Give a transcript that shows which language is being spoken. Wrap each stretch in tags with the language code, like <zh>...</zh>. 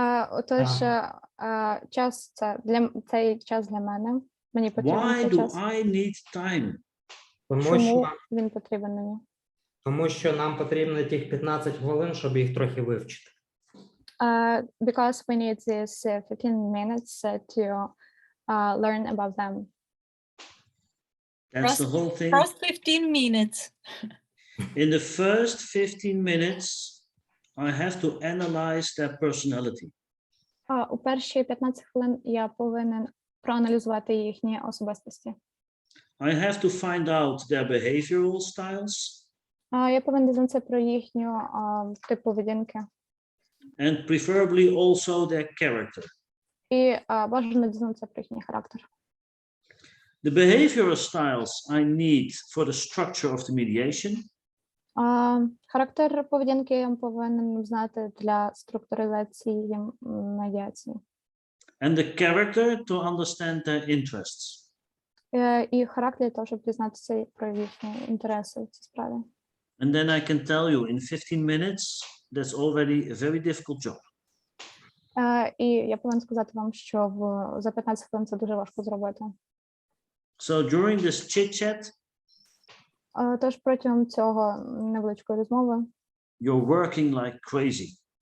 <uk>Отож, час цей час для мене. Мені потрібен</uk> <en>Why</en> <uk>цей</uk> <en>do</en> <uk>час.</uk> <en>I need time?</en> <uk>Чому він потрібен мені? Тому що нам потрібно тих 15 хвилин, щоб їх трохи вивчити.</uk> <en>Because we need this 15 minutes to learn about them. That's the whole thing. First 15 minutes. In the first 15 minutes, I have to analyze their personality.</en> <uk>У перші 15 хвилин я повинен проаналізувати їхні особистості.</uk> <en>I have to find out their behavioral styles.</en> <uk>Я повинен дізнатися про їхню тип поведінки.</uk> <en>And preferably also their character.</en> <uk>І бажано дізнатися про їхній характер.</uk> <en>The behavioral styles I need for the structure of the mediation.</en> <uk>Характер поведінки я повинен знати для структуризації медіації.</uk> <en>And the character to understand their interests.</en> <uk>І характер для того, щоб дізнатися про їхні інтереси в цій справі.</uk> <en>And then I can tell you in 15 minutes, that's already a very difficult job.</en> <uk>І я повинен сказати вам, що за 15 хвилин це дуже важко зробити.</uk> <en>So during this chit-chat,</en> <uk>Тож протягом цього невеличкої розмови</uk> <en>you're working like crazy.</en>